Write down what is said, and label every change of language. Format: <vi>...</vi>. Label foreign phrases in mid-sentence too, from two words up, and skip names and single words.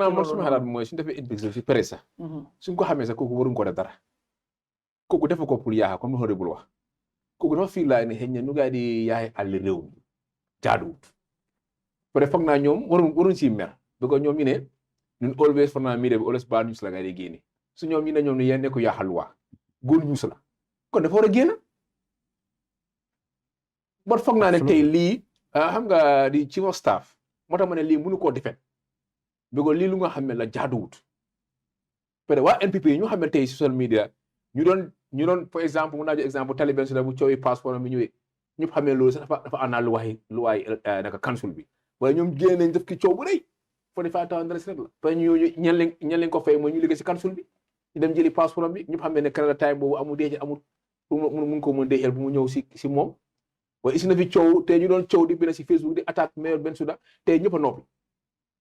<wo>foog naa suma xalaat mooy suñu defee investigate si presse sax suñ ko xamee sax kooku waruñ ko def dara kooku defa ko pour yaaxa comme ni honorable wax kooku dafa fii laa ne xëy na nu gaa di yaay àll réew mi jaaduwut</wo> <fr>peut être</fr> <wo>foog naa ñoom waruñ si mer</wo> <fr>parce que</fr> <wo>ñoom ñu ne ñun always foog naa media bi always</wo> <en>bad news</en> <wo>la gaa di génne su ñoom ñu ne ñoom ne yéen ne ko yaaxal waa</wo> <en>good news</en> <wo>la kon dafa war a génn bon foog naa ne tey lii xam nga di</wo> <en>chief of staff</en> <wo>moo tax ma ne lii mënu koo defet</wo> <fr>parce que</fr> <wo>lii lu nga xam ne la jaaduwut</wo> <fr>peut être</fr> <wo>waa NPP ñu xam ne tey</wo> <en>social media</en> <wo>ñu doon</wo> <fr>par exemple</fr> <wo>mun naa jox exemple taliban su la bu coowi passeport bi ñëwee ñëpp xamee loolu sax dafa ànd lu waay naka council bi wala ñoom génn nañ def ki coow bu rëy $45,000 rek la</wo> <fr>parce que</fr> <wo>ñooñu ñan leen ko fay mooy ñu liggéey si council bi ñu dem jëli passeport bi ñëpp xamee ne Canada time boobu amul deeje amul mun ko mën déexel bu mu ñëw si moom waaye isi na fi coow te ñu doon coow di bind si Facebook di attaque mayor Bensouda te ñëpp a noppi</wo>